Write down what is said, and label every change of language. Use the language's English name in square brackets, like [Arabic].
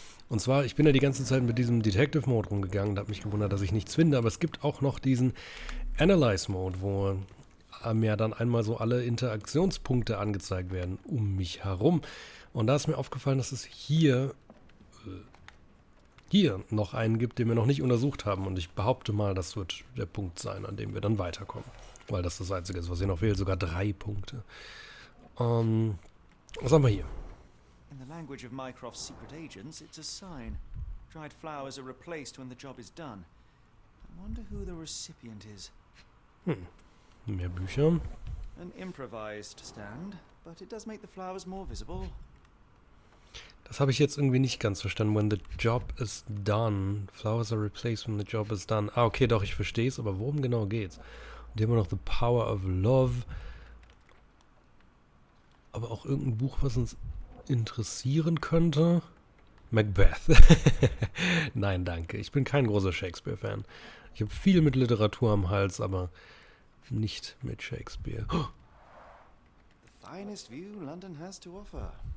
[German] Und zwar, ich bin ja die ganze Zeit mit diesem Detective-Mode rumgegangen und habe mich gewundert, dass ich nichts finde, aber es gibt auch noch diesen Analyze-Mode, wo mir dann einmal so alle Interaktionspunkte angezeigt werden um mich herum. Und da ist mir aufgefallen, dass es hier noch einen gibt, den wir noch nicht untersucht haben. Und ich behaupte mal, das wird der Punkt sein, an dem wir dann weiterkommen. Weil das das Einzige ist, was hier noch fehlt. Sogar 3 Punkte. Was haben wir hier? [English] In the language of Mycroft's secret agents, it's a sign. Dried flowers are replaced when the job is done. I wonder who the recipient is. [German] Mehr Bücher. [English] An improvised stand, but it does make the flowers more visible. [German] Das habe ich jetzt irgendwie nicht ganz verstanden. [English] When the job is done. Flowers are replaced when the job is done. [German] Ah, okay, doch, ich verstehe es, aber worum genau geht's? Und hier haben wir noch The Power of Love. Aber auch irgendein Buch, was uns interessieren könnte. Macbeth. Nein, danke. Ich bin kein großer Shakespeare-Fan. Ich habe viel mit Literatur am Hals, aber nicht mit Shakespeare. Oh. [English] The finest view London has to offer.